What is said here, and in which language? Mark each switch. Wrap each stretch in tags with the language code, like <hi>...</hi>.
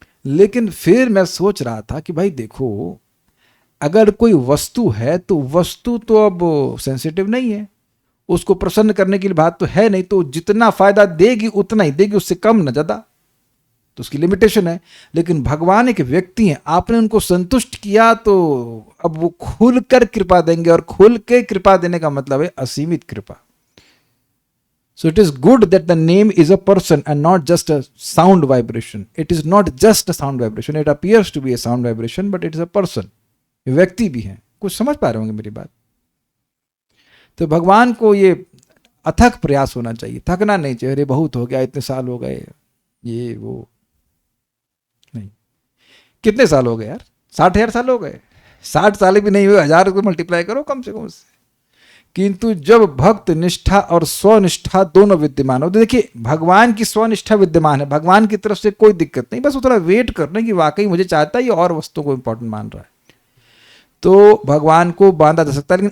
<hi>लेकिन फिर मैं सोच रहा था कि भाई देखो, अगर कोई वस्तु है तो वस्तु तो अब सेंसिटिव नहीं है, उसको प्रसन्न करने की बात तो है नहीं, तो जितना फायदा देगी उतना ही देगी, उससे कम न ज्यादा, तो उसकी लिमिटेशन है। लेकिन भगवान एक व्यक्ति हैं, आपने उनको संतुष्ट किया तो अब वो खुलकर कृपा देंगे, और खुल के कृपा देने का मतलब है असीमित कृपा।</hi> <en>So it is good that the name is a person and not just a sound vibration. It is not just a sound vibration. It appears to be a sound vibration, but it is a person.</en> <hi>व्यक्ति भी हैं। कुछ समझ पा रहे होंगे मेरी बात। तो भगवान को ये अथक प्रयास होना चाहिए, थकना नहीं चाहिए। अरे बहुत हो गया, इतने साल हो गए, ये वो नहीं। कितने साल हो गए यार? 60,000 साल हो गए। 60 साल भी नहीं हुए, 1000 को मल्टीप्लाई करो कम से कम उससे। किंतु जब भक्त निष्ठा और स्वनिष्ठा दोनों विद्यमान हो, तो देखिए भगवान की स्वनिष्ठा विद्यमान है, भगवान की तरफ से कोई दिक्कत नहीं, बस वो थोड़ा वेट करना कि वाकई मुझे चाहता है ये और वस्तुओं को इंपॉर्टेंट मान रहा है, तो भगवान को बांधा जा सकता है।</hi>